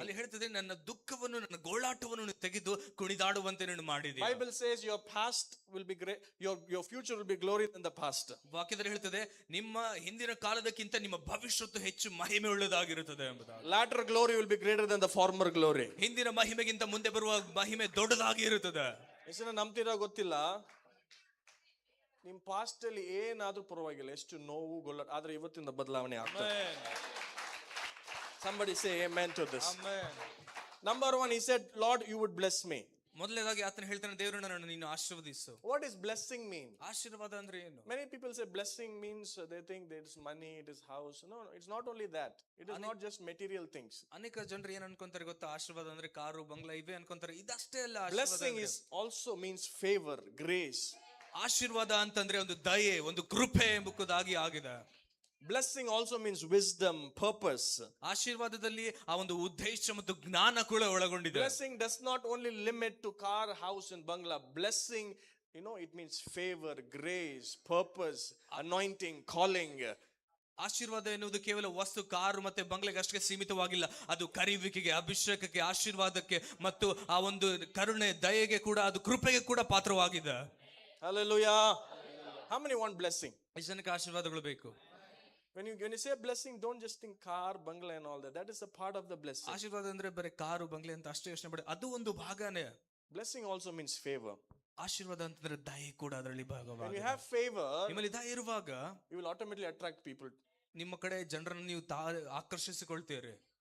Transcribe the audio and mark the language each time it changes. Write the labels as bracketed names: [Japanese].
[Kannada] ಅಲ್ಲಿ ಹೇಳ್ತದೆ, ನನ್ನ ದುಃಖವನ್ನು, ನನ್ನ ಗೋಳಾಟವನ್ನು ತೆಗೆದು ಕುಣಿದಾಡುವಂತೆ ನೀನು ಮಾಡಿದೆ. [English] Bible says your past will be great, your future will be glorious than the past. [Kannada] ವಾಕ್ಯದಲ್ಲಿ ಹೇಳ್ತದೆ, ನಿಮ್ಮ ಹಿಂದಿನ ಕಾಲದಕ್ಕಿಂತ ನಿಮ್ಮ ಭವಿಷ್ಯತ್ತು ಹೆಚ್ಚು ಮಹಿಮೆ ಉಳ್ಳದಾಗಿರುತ್ತದೆ ಎಂಬುದಾಗಿ. [English] Latter glory will be greater than the former glory. [Kannada] ಹಿಂದಿನ ಮಹಿಮೆಗಿಂತ ಮುಂದೆ ಬರುವ ಮಹಿಮೆ ದೊಡ್ಡದಾಗಿ ಇರುತ್ತದೆ. ಎಷ್ಟು ನಂಬ್ತೀರಾ ಗೊತ್ತಿಲ್ಲ. ನಿಮ್ ಪಾಸ್ಟ್ ಅಲ್ಲಿ ಏನಾದ್ರೂ ಪರವಾಗಿಲ್ಲ, ಎಷ್ಟು ನೋವು ಗೊಲ್ಲ, ಆದ್ರೆ ಇವತ್ತಿಂದ ಬದಲಾವಣೆ ಆಗ್ತದೆ. [English] Somebody say amen to this. Number one, he said, Lord, you would bless me. [Kannada] ಮೊದಲನೇದಾಗಿ ಆತನ ಹೇಳ್ತಾನೆ, ದೇವರು ನನ್ನನ್ನು ನೀನು ಆಶೀರ್ವದಿಸು. [English] What is blessing mean? [Kannada] ಆಶೀರ್ವಾದ ಅಂದ್ರೆ ಏನು? [English] Many people say blessing means they think that it's money, it is house. No, it's not only that. It is not just material things. [Kannada] ಅನೇಕ ಜನರು ಏನ್ ಅನ್ಕೊಂತಾರೆ ಗೊತ್ತಾ, ಆಶೀರ್ವಾದ ಅಂದ್ರೆ ಕಾರು ಬಂಗ್ಲಾ ಇವೇ ಅನ್ಕೊಂತಾರೆ. ಇದಷ್ಟೇ ಅಲ್ಲ. [English] Blessing is also means favor, grace. [Kannada] ಆಶೀರ್ವಾದ ಅಂತಂದ್ರೆ ಒಂದು ದಯೆ, ಒಂದು ಕೃಪೆ ಎಂಬುದಾಗಿ ಆಗಿದೆ. [English] Blessing also means wisdom, purpose. [Kannada] ಆಶೀರ್ವಾದದಲ್ಲಿ ಆ ಒಂದು ಉದ್ದೇಶ ಮತ್ತು ಜ್ಞಾನ ಕೂಡ ಒಳಗೊಂಡಿದೆ. [English] Blessing does not only limit to car, house and bungalow. Blessing, it means favor, grace, purpose, anointing, calling. [Kannada] ಆಶೀರ್ವಾದ ಎನ್ನುವುದು ಕೇವಲ ವಸ್ತು, ಕಾರು ಮತ್ತೆ ಬಂಗ್ಲೆಗೆ ಅಷ್ಟೇ ಸೀಮಿತವಾಗಿಲ್ಲ. ಅದು ಕರೆಯುವಿಕೆಗೆ, ಅಭಿಷೇಕಕ್ಕೆ, ಆಶೀರ್ವಾದಕ್ಕೆ ಮತ್ತು ಆ ಒಂದು ಕರುಣೆ, ದಯೆಗೆ ಕೂಡ, ಅದು ಕೃಪೆಗೆ ಕೂಡ ಪಾತ್ರವಾಗಿದೆ. [English] Hallelujah. How many want blessing? [Kannada] ಎಷ್ಟು ಜನಕ್ಕೆ ಆಶೀರ್ವಾದಗಳು ಬೇಕು? [English] When you say blessing, don't just think car, bungalow and all that. That is a part of the blessing. [Kannada] ಆಶೀರ್ವಾದ ಅಂದ್ರೆ ಬರೀ ಕಾರು ಬಂಗ್ಲೆ ಅಂತ ಅಷ್ಟೇ ಯೋಚನೆ ಮಾಡಿ, ಅದು ಒಂದು ಭಾಗನೇ. [English] Blessing also means favor. [Kannada] ಆಶೀರ್ವಾದ ಅಂತಂದ್ರೆ ದಯೆ ಕೂಡ ಅದರಲ್ಲಿ [English] When [Kannada] ಭಾಗವಾಗಿದೆ. [English] you have favor, [Kannada] ನಿಮ್ಮಲ್ಲಿ ದಯೆ ಇರುವಾಗ [English] you will automatically attract people. [Kannada] ನಿಮ್ಮ ಕಡೆ ಜನರನ್ನು ನೀವು ಆಕರ್ಷಿಸಿಕೊಳ್ತೀರಿ.